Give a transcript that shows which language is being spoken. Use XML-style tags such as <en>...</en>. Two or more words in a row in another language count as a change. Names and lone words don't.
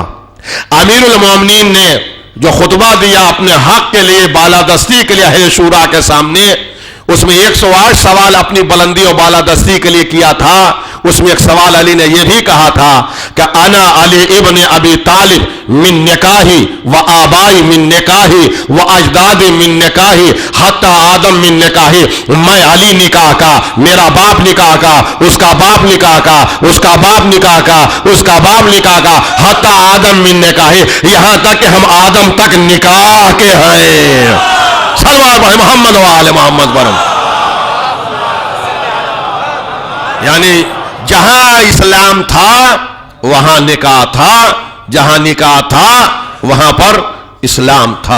<ur>امیر المومنین نے جو خطبہ دیا اپنے حق کے لیے، بالادستی کے لیے اہل شورا کے سامنے، اس میں 108 سوال اپنی بلندی اور بالادستی کے لیے کیا تھا. اس میں ایک سوال علی نے یہ بھی کہا تھا کہ</ur> <ar>انا علی ابن ابی طالب من نکاحی و آبائی من نکاحی و اجدادی من نکاحی حتی آدم من نکاحی.</ar> <ur>میں علی نکاح کا، میرا باپ نکاح کا، اس کا باپ نکاح کا، اس کا باپ نکاح کا، اس کا باپ نکاح کا،</ur> <ar>حتی آدم من نکاحی،</ar> <ur>یہاں تک کہ ہم آدم تک نکاح کے ہیں.</ur> <fa>صلوات محمد و آل محمد برم.</fa> <ur>یعنی جہاں اسلام تھا وہاں نکاح تھا، جہاں نکاح تھا وہاں پر اسلام تھا.</ur>